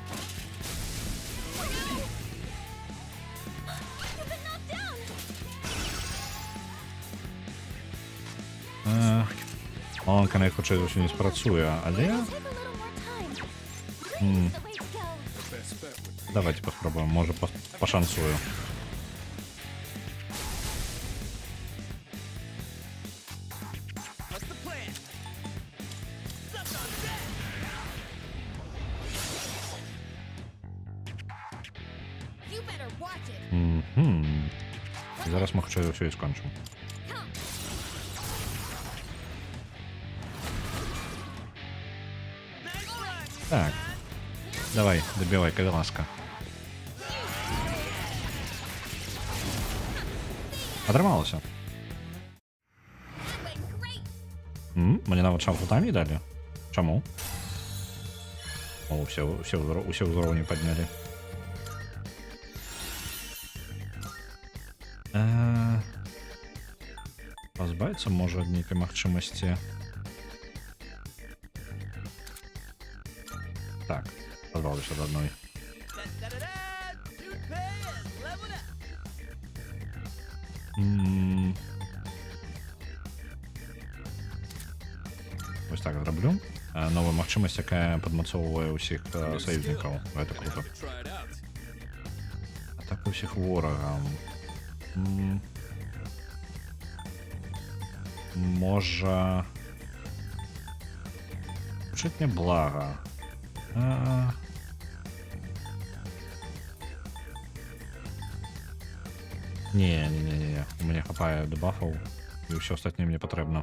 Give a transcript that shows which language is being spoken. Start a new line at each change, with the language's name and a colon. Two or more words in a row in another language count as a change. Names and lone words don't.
Belarusian: Маланка найхутчэй за ўсё не спрацуе, але... Давайте паспробуем, можа пашансую.
English: What's the plan? Suck on that. You better watch it.
Belarusian: І зараз ми хутчэй за ўсё і скончым.
English: Nice run.
Belarusian: Так. Давай, добивай, калі ласка. Атрымалася. Мне нават шампутамі далі. Чаму? О, усе ўзроўні паднялі. Пазбавіцца можа ад нейкай магчымасці. Так, пазбаўлюся ад адной.
English: Da-da-da-da. Two players. Level up.
Belarusian: Ось так зраблю. Новая магчымасць, якая падмацоўвае ўсіх саюзнікаў. Гэта круто.
English: Try it out.
Belarusian: Атака ўсіх ворагам. Можа... Гучыць мне блага. Не. У мяне хапае дебафаў, і ўсё астатняе мне патрэбна.